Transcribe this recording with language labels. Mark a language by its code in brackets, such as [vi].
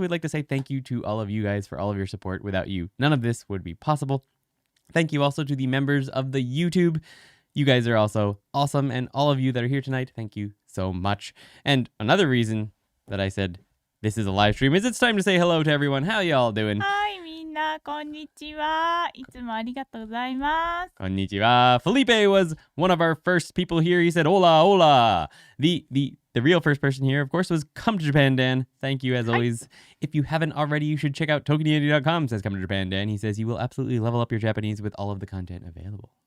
[en] So we'd like to say thank you to all of you guys for all of your support. Without you, none of this would be possible. Thank you also to the members of the YouTube. You guys are also awesome. And all of you that are here tonight, thank you so much. And another reason that I said this is a live stream is it's time to say hello to everyone. How y'all doing? [ja] Hi, みんな、こんにちは。いつもありがとうございます。 Konnichiwa. [en] Felipe was one of our first people here. He said, [es] hola, hola. [en] The real first person here, of course, was Come to Japan Dan. Thank you, as always. If you haven't already, you should check out ToKiniAndy.com, says Come to Japan Dan. He says you will absolutely level up your Japanese with all of the content available.